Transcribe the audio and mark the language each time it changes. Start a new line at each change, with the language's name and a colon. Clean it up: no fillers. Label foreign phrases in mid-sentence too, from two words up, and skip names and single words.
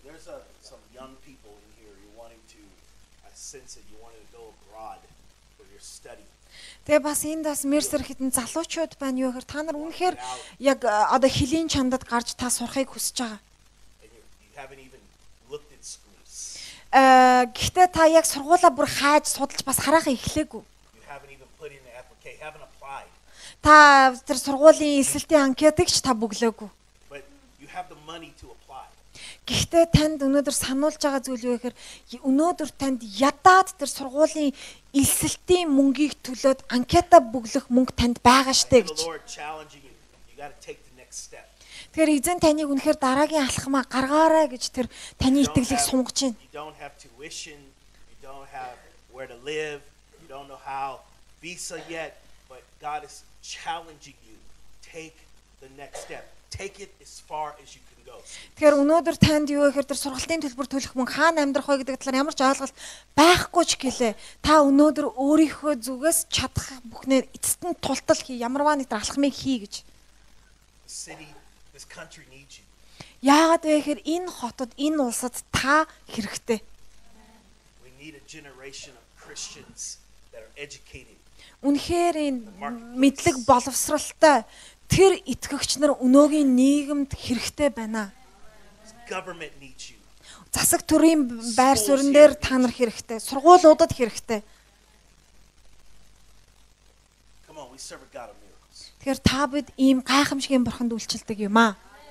English: There's some young people in here. You're wanting to, I sense it, you wanted to go abroad for your study.
Mongolian: Тэгээ бас энд бас мерсер хитэн залуучууд байна юу гэхээр та нар үнэхээр яг одоо хөлийн чандад гарч та сурахыг хүсэж байгаа.
English: And you haven't even looked at schools.
Mongolian: Гэхдээ та яг сургуулаа бүр хайж судалж бас харахаа эхлэегүй.
English: You haven't even put in the application, haven't applied.
Mongolian: Та тэр сургуулийн эсэлтийн анкетыг ч та бүглөөгүй.
English: But you have the money to apply.
Mongolian: Гэхдээ танд өнөөдөр сануулж байгаа зүйл юу гэхээр өнөөдөр танд ядаад тэр сургуулийн эсэлтийн мөнгийг төлөөд анкета бүглэх мөнгө танд байгаа штэ
English: The
Mongolian: гэж.
English: Lord challenging you. You got to take the next step.
Mongolian: Тэгэхээр эзэн таныг үнэхээр дараагийн алхмаа гаргаарай гэж тэр таны итгэлийг сунгаж байна.
English: You don't have tuition. You don't have where to live. You don't know how visa yet. But God is challenging you. Take the next step. Take it as far as you can go.
Mongolian: Тэгэхээр өнөөдөр танд юу гэхээр тэр сургалтын төлбөр төлөх мөн хаана амьдрах вэ гэдэг талаар ямар ч ойлголт байхгүй ч гэлээ. Та өнөөдөр өөрийнхөө зүгээс чадах бүхнээр эцэст нь тултал хий, ямарваа нэг алхмыг хий гэж.
English: The city, this country needs you.
Mongolian: Яагаад вэ гэхээр энэ хотод, энэ улсад та хэрэгтэй.
English: We need a generation of Christians that are educated.
Mongolian: Үнэхээр энэ мэдлэг боловсралтай тэр итгэгч нар өнөөгийн нийгэмд хэрэгтэй байна.
English: Government needs you.
Mongolian: Засаг төрийн байр суурин дээр та нар хэрэгтэй. Сургуулиудад хэрэгтэй.
English: Come on, we serve a God of miracles.
Mongolian: Тэгэхээр та бид ийм гайхамшигын бурханд үйлчлдэг юм аа.